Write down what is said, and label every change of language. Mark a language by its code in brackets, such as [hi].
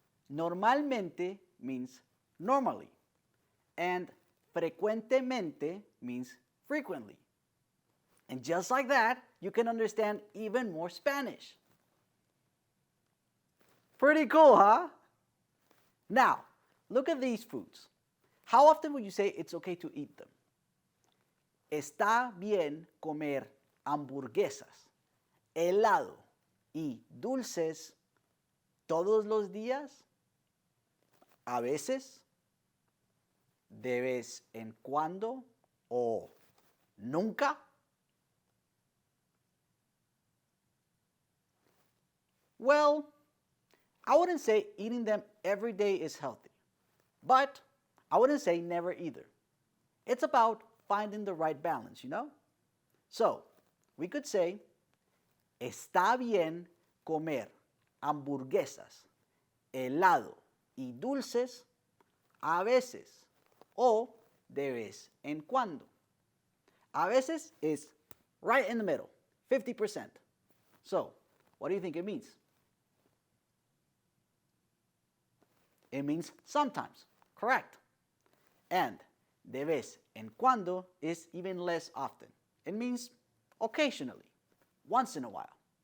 [en] Normalmente means normally, and frecuentemente means frequently. And just like that, you can understand even more Spanish. Pretty cool, huh? Now, look at these foods. How often would you say it's okay to eat them? [es] ¿Está bien comer hamburguesas, helado y dulces todos los días? ¿A veces? ¿De vez en cuando? ¿O nunca? [en] Well, I wouldn't say eating them every day is healthy, but I wouldn't say never either. It's about finding the right balance, you know? So, we could say, [es] está bien comer hamburguesas, helado y dulces a veces o de vez en cuando. [en] A veces is right in the middle, 50%. So, what do you think it means? It means sometimes, correct. And de vez en cuando is even less often. It means occasionally, once in a while.